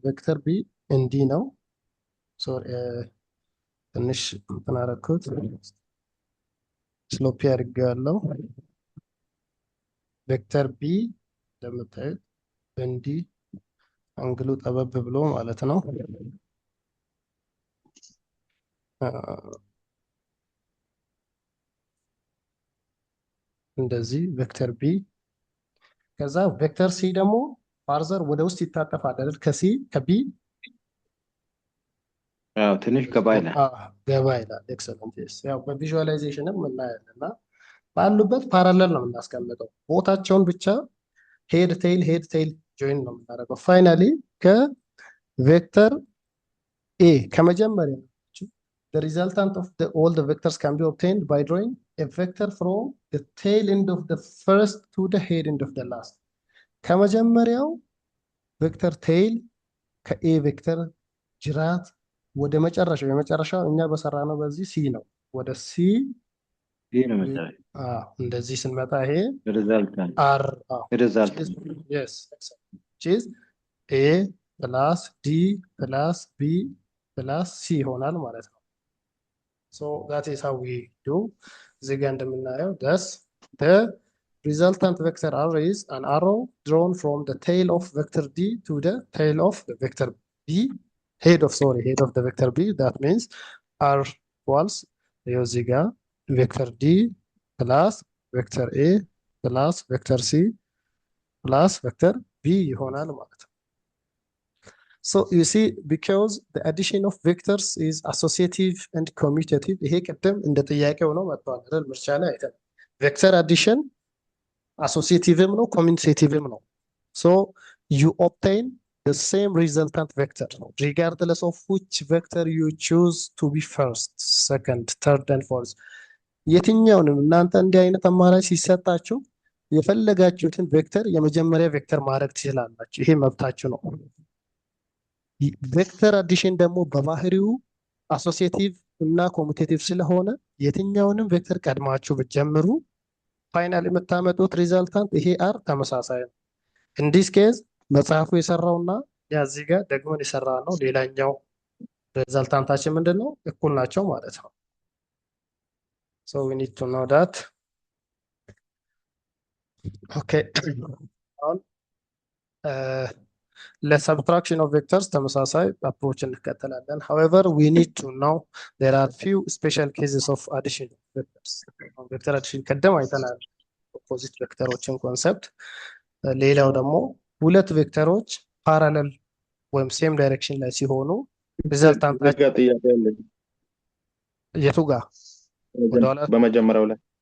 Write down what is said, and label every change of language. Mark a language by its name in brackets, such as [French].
[Amharic] ቬክተር ቢ እንዲህ ነው። ሶሪ ትንሽ እንትን አደረኩት፣ ስሎፒ አድርጌዋለሁ። ቬክተር ቢ እንደምታዩት እንዲህ አንግሉ ጠበብ ብሎ ማለት ነው። እንደዚህ ቬክተር ቢ። ከዛ ቬክተር ሲ ደግሞ ፋርዘር ወደ ውስጥ ይታጠፋል አይደል? ከቢ ትንሽ ገባ ይላል። ኤክሰለንት። ያው በቪዥዋላይዜሽንም እናያለን እና ባሉበት ፓራለል ነው የምናስቀምጠው። ቦታቸውን ብቻ ሄድ ቴይል ጆይን ነው የምናደርገው። ፋይናሊ ከቬክተር ኤ ከመጀመሪያ [English] the resultant of all the vectors can be obtained by drawing a vector from the tail end of the first to the head end of the last. [Amharic] ከመጀመሪያው ቬክተር ቴይል ከኤ ቬክተር ጅራት ወደ መጨረሻው የመጨረሻው እኛ በሰራ ነው በዚህ ሲ ነው። ወደ ሲ ይሄ ነው መሰለኝ እንደዚህ ስንመጣ ይሄ [English] ሪዛልታንት አር ሪዛልታንት yes which is a plus d plus b plus c [Amharic] ይሆናል ማለት ነው። [English] so that is how we do [Amharic] እዚህ ጋር እንደምናየው [English] thus the resultant vector r is an arrow drawn from the tail of vector d to the tail of the vector b head of the vector b that means r equals እዚህ ጋር vector d plus vector a plus vector c plus vector b [Amharic] ይሆናል ማለት ነው። [English] So you see because the addition of vectors is associative and commutative [Amharic] ይሄ ቅድም እንደ ጥያቄው ነው መጥቷል አይደል? ምርጫ ላይ አይተን vector addition associative ነው commutative ነው. [English] So you obtain the same resultant vector regardless of which vector you choose to be first, second, third and fourth. [Amharic] የትኛውንም እናንተ እንዲህ አይነት አማራጭ ሲሰጣችሁ የፈለጋችሁትን ቬክተር የመጀመሪያ ቬክተር ማድረግ ትችላላችሁ። ይሄ መብታችሁ ነው። ቬክተር አዲሽን ደግሞ በባህሪው አሶሲዬቲቭ እና ኮሙቴቲቭ ስለሆነ የትኛውንም ቬክተር ቀድማችሁ ብትጀምሩ ፋይናል የምታመጡት ሪዛልታንት ይሄ አር ተመሳሳይ ነው። እንዲስ ኬዝ መጽሐፉ የሰራውና ያዚህ ጋር ደግመን የሰራ ነው ሌላኛው ሪዛልታንታችን ምንድነው? እኩል ናቸው ማለት ነው። [English] So we need to know that. Okay. On ለሰብትራክሽን ኦፍ ቬክተርስ [Amharic] ተመሳሳይ አፕሮች እንከተላለን። [English] however we need to know there are few special cases of addition of vectors. [Amharic] ቬክተር አዲሽን ቀደም አይተናል ኦፖዚት ቬክተሮችን ኮንሰፕት። ሌላው ደግሞ ሁለት ቬክተሮች ፓራለል ወይም ሴም ዳይሬክሽን ላይ ሲሆኑ ሪዛልታንታቸው የቱ ጋር በመጀመሪያው ላይ